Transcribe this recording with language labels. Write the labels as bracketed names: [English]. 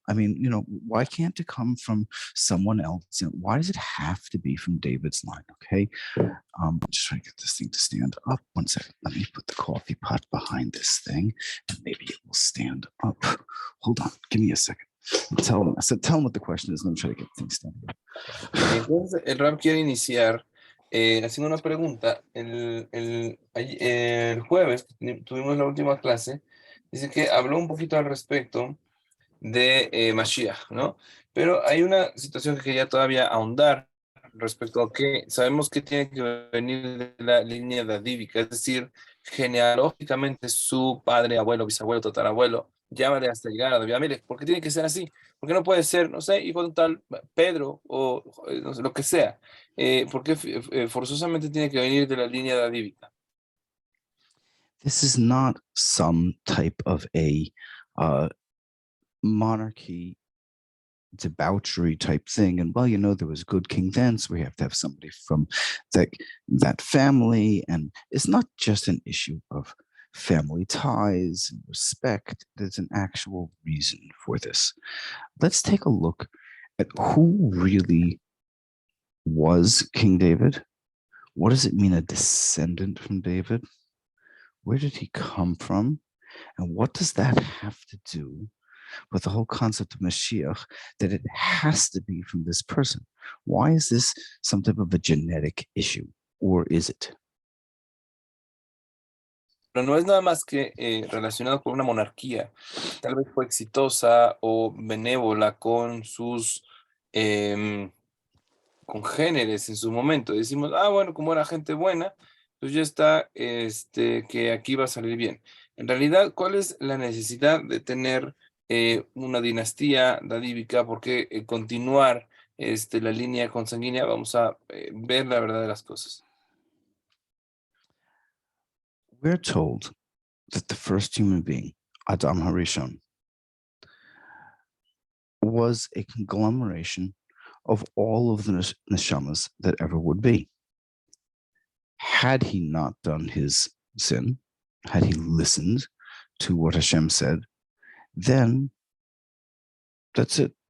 [English] I mean, why can't it come from someone else? Why does it have to be from David's line? Okay. I'm just trying to get this thing to stand up. One second. Let me put the coffee pot behind this thing and maybe it will stand up. Hold on. Give me a second. Tell them what the question is. Let me try to get things stand up. [Spanish] Entonces, el Rab quiere iniciar haciendo una pregunta. El jueves tuvimos la última clase. Dice que habló un poquito al respecto de Mashiach, ¿no? Pero hay una situación que quería todavía ahondar respecto a que sabemos que tiene que venir de la línea davídica, es decir, genealógicamente su padre, abuelo, bisabuelo, tatarabuelo, llámale hasta llegar a David Amelech. ¿Por qué tiene que ser así? ¿Por qué no puede ser, no sé, hijo de un tal Pedro o no sé, lo que sea? ¿Por qué forzosamente tiene que venir de la línea davídica? [English] This is not some type of a monarchy debauchery type thing. And there was good king then, so we have to have somebody from that family. And it's not just an issue of family ties and respect. There's an actual reason for this. Let's take a look at who really was King David. What does it mean, a descendant from David? Where did he come from? And what does that have to do with the whole concept of Mashiach, that it has to be from this person? Why is this some type of a genetic issue, or is it? [Spanish] Pero no es nada más que relacionado con una monarquía. Tal vez fue exitosa o benévola con sus congéneres en su momento. Decimos, bueno, como era gente buena, pues ya está, que aquí va a salir bien. En realidad, ¿cuál es la necesidad de tener una dinastía davídica? ¿Por qué continuar la línea consanguínea? Vamos a ver la verdad de las cosas. [English] We're told that the first human being, Adam Harishon, was a conglomeration of all of the neshamas that ever would be. Had he not done his sin, had he listened to what Hashem said, then that's it.